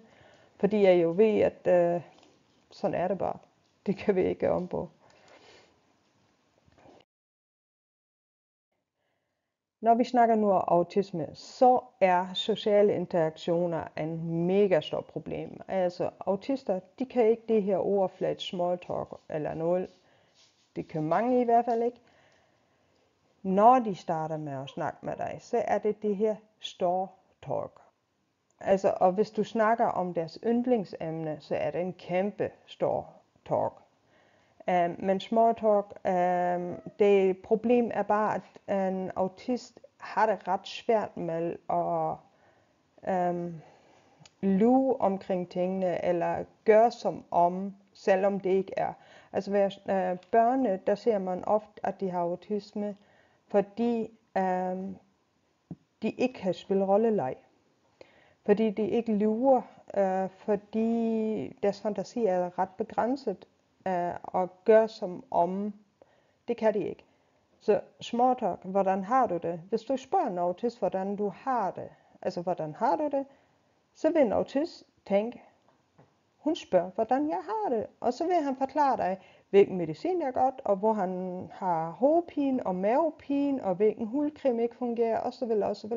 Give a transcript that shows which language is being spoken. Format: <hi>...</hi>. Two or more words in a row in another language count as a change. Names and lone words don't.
<da>Fordi jeg jo ved, at sådan er det bare. Det kan vi ikke om på. Når vi snakker nu om autisme, så er sociale interaktioner en mega stor problem. Altså autister, de kan ikke det her overfladet</da> <en>small talk</en> <da>eller noget. Det kan mange i hvert fald ikke. Når de starter med at snakke med dig, så er det her store talk. Altså, og hvis du snakker om deres yndlingsemne, så er det en kæmpe stor talk. Men</da> <en>small talk,</en> <da>det problem er bare, at en autist har det ret svært med at lyve omkring tingene, eller gøre som om, selvom det ikke er. Altså ved børne, der ser man ofte, at de har autisme, fordi de ikke kan spille rolleleg. Fordi de ikke lyver, fordi deres fantasi er ret begrænset, og gør som om, det kan de ikke. Så</da> <en>small talk,</en> <da>hvordan har du det? Hvis du spørger en autist, hvordan du har det, altså hvordan har du det, så vil en autist tænke, hun spørger, hvordan jeg har det, og så vil han forklare dig, hvilken medicin er godt, og hvor han har hovedpine og mavepine, og hvilken hudcreme ikke fungerer, osv.</da>